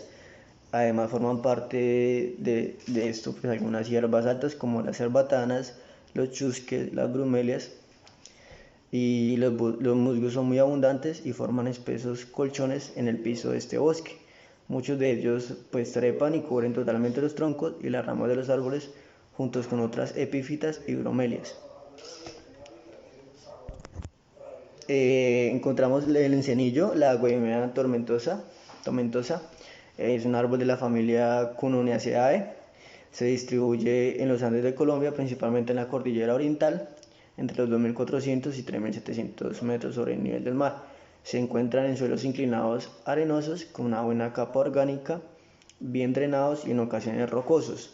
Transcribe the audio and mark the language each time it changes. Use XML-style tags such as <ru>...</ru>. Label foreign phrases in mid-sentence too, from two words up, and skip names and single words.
<es>Además forman parte de esto pues, algunas hierbas altas como las cerbatanas, los chusques, las bromelias, y los musgos son muy abundantes y forman espesos colchones en el piso de este bosque. Muchos de ellos pues trepan y cubren totalmente los troncos y las ramas de los árboles juntos con otras epífitas y bromelias. Encontramos el encenillo, la Guayumea tomentosa. Es un árbol de la familia Cunoneaceae. Se distribuye en los Andes de Colombia, principalmente en la cordillera oriental, entre los 2.400 y 3.700 metros sobre el nivel del mar. Se encuentran en suelos inclinados arenosos con una buena capa orgánica, bien drenados y en ocasiones rocosos.</es>